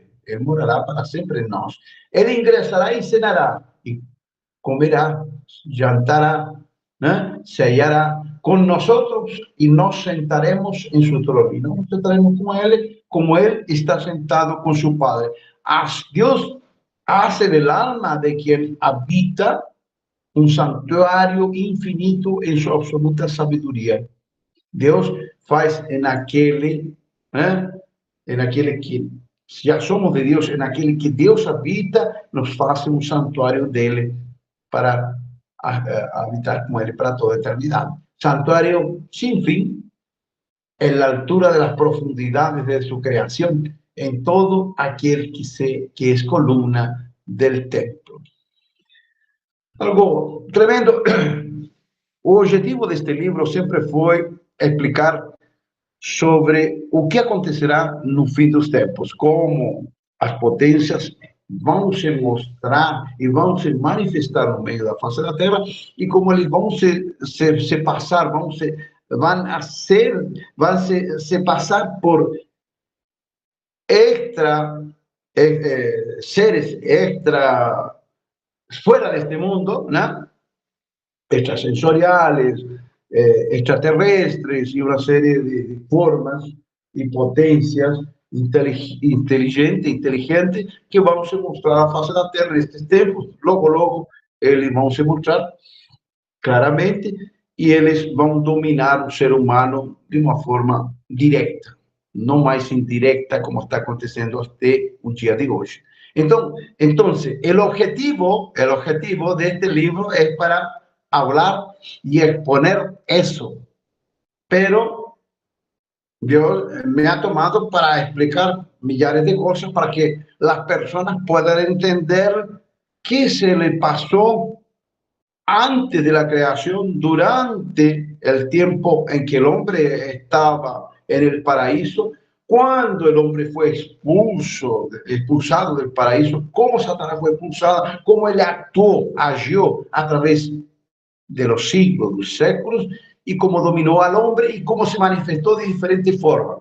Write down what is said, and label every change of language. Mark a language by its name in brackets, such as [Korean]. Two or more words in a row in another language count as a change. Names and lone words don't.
[Portuguese] Ele morará para sempre em nós. Ele ingressará e cenará, e comerá, jantará, né, ceará com nós e nos sentaremos em seu trono. E nós sentaremos com ele, como ele está sentado com seu Padre. Deus [Spanish] hace del alma de quien habita [Portuguese] um santuário infinito em sua absoluta sabedoria. Deus faz naquele, né, naquele que já somos de Deus, naquele que Deus habita, nos faz um santuário dele para habitar com ele para toda a eternidade. Santuário sem fim, [Spanish] en la altura de las profundidades de su creación, en todo aquel que es columna del templo. Algo tremendo. [Portuguese] O objetivo deste livro sempre foi explicar sobre o que acontecerá no fim dos tempos, como as potências vão se mostrar e vão se manifestar no meio da face da terra e como eles vão se passar, vão se passar por seres extra [Spanish] fuera de este mundo, ¿no? Extrasensoriales, extraterrestres y una serie de formas y potencias inteligentes que [Portuguese] vão se mostrar na face da Terra nestes tempos. Logo, eles vão se mostrar claramente e eles vão dominar o ser humano de uma forma direta, não mais indireta, como está acontecendo até o dia de hoje. Então, o objetivo [Spanish] de este [Portuguese] livro é para [Spanish] hablar y exponer eso, pero Dios me ha tomado para explicar millares de cosas para que las personas puedan entender qué se le pasó antes de la creación, durante el tiempo en que el hombre estaba en el paraíso, cuando el hombre fue expulsado del paraíso, cómo Satanás fue expulsado, cómo él agió a través de los siglos, los séculos, y cómo dominó al hombre y cómo se manifestó de diferentes formas.